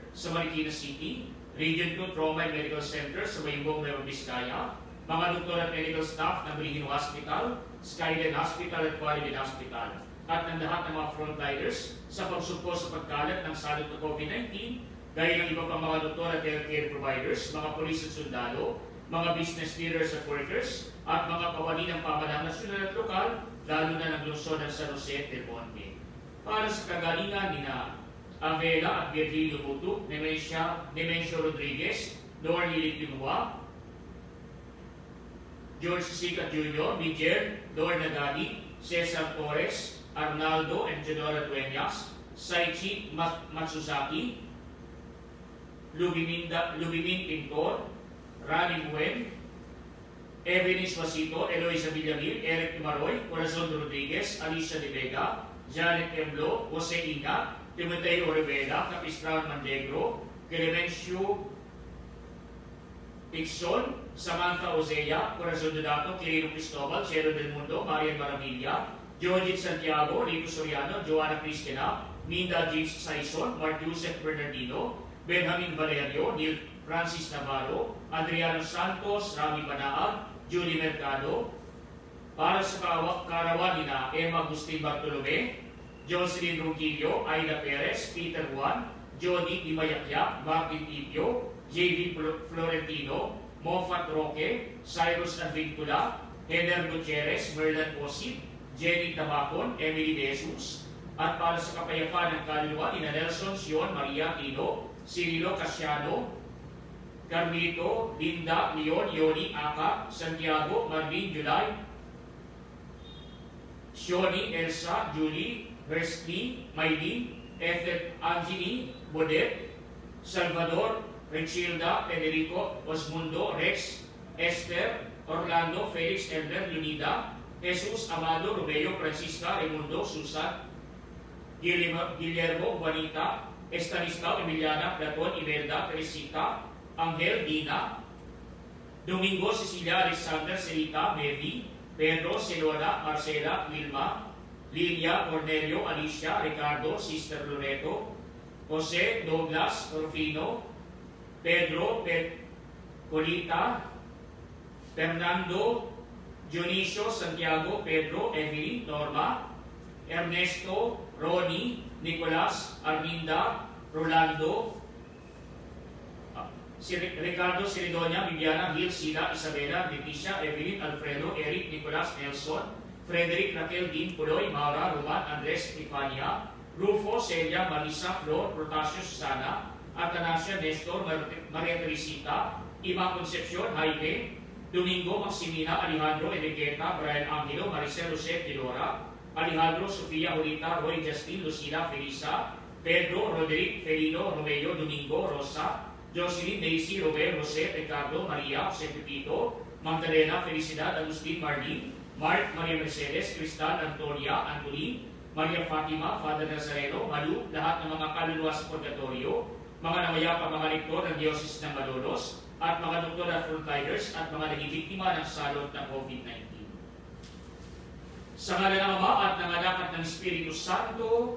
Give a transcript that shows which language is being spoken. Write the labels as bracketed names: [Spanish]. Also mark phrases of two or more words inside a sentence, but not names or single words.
[Filipino] sa Marikina City, Region 2 Trauma and Medical Center sa Mayumbong, Nueva Vizcaya, mga doktor at [English] medical staff [Filipino] ng Brigino Hospital, Skyline Hospital at Quality Hospital, at ng lahat ng mga frontliners sa pagsugpo sa pagkalat ng salot ng COVID-19, gaya ng iba pang mga doktor at [English] healthcare providers, [Filipino] mga polis at sundalo, mga [English] business leaders [Filipino] at workers, at mga kawani ng pamahalaan nasyonal at lokal, lalo na ng lungsod ng San Jose del Monte. Para sa kagalingan ni Avela at Virgilio Butuk, Nemencio Rodriguez, Nor Lilit Lumua, George Sica Jr., Miguel, Dor Nagadi, Cesar Torres, Arnaldo and General Dueñas, Saichi Matsusaki, Lubimin Pintor, Rani Buen, Evenis Wasito, Eloisa Villamil, Eric Maroy, Corazon Rodriguez, Alicia De Vega, Janet Emblo, Jose Inga, Timoteo Rivera, Capistrano Mandegro, Clemencio Pixon, Samantha Ozea, Corazon Dodato, Quirino Cristobal, Cielo del Mundo, Marian Maravilla, Georgette Santiago, Rico Soriano, Joanna Cristina, Minda James Saison, Mark Joseph Bernardino, Benjamin Valerio, Neil Francis Navarro, Adriano Santos, Rami Banaag, Julie Mercado, para sa karawan nila Emma Agustin Bartolome, Jocelyn Ronquillo, Aida Perez, Peter Juan, Jody Imayakyak, Martin Ibio, J.V. Florentino, Moffat Roque, Cyrus Advincula, Heather Gutierrez, Merlan Osit, Jenny Tabacon, Emily De Jesus, at para sa kapayapaan ng kaluluwa ni Nelson Sion Maria Tino, Cirilo Casiano, Carmito, Linda, Leon, Yoni, Aka, Santiago, Marlene, July, Shioni, Elsa, Julie, Hersty, Maylin, Efet, Angini, Bodet, Salvador, Richilda, Federico, Osmundo, Rex, Esther, Orlando, Felix, Elder, Lunida, Jesus, Amado, Romeo, Francisca, Raimundo, Susan, Guillermo, Juanita, Estanislao, Emiliana, Platon, Imelda, Teresita, Angel, Dina, Domingo, Cecilia, Alexander, Celita, Mary, Pedro, Celona, Marcela, Wilma, Lilia, Cornelio, Alicia, Ricardo, Sister Loreto, Jose, Douglas, Orfino, Pedro, Colita, Fernando, Dionisio, Santiago, Pedro, Evelyn, Norma, Ernesto, Ronnie, Nicolas, Arminda, Rolando, Ricardo, Siridonia, Viviana, Gil, Sila, Isabela, Leticia, Evelyn, Alfredo, Eric, Nicolas, Nelson, Frederick, Raquel, Dean, Puloy, Maura, Roman, Andres, Estefania, Rufo, Celia, Marisa, Flor, Protasio, Susana, Atanasia, Nestor, Maria Teresita, Ima Concepcion, Jaime, Domingo, Maximina, Alejandro, Enriqueta, Brian Angelo, Maricel, Jose, Tilora, Alejandro, Sofia, Julita, Roy, Justin, Lucila, Felisa, Pedro, Roderick, Felino, Romeo, Domingo, Rosa, Jocelyn, Daisy, Robert, Jose, Ricardo, Maria, Jose Pepito, Magdalena, Felicidad, Agustin, Marlene, Mark, Maria Mercedes, Cristal, Antonia, Anthony, Maria Fatima, Father Nazareno, Malu, lahat ng mga kaluluwa sa purgatorio, mga namayapa mga lektor ng Diocese ng Malolos, at mga doktor at frontliners at mga naging biktima ng salot ng COVID-19. Sa ngalan ng Ama at ng Anak at ng Espiritu Santo,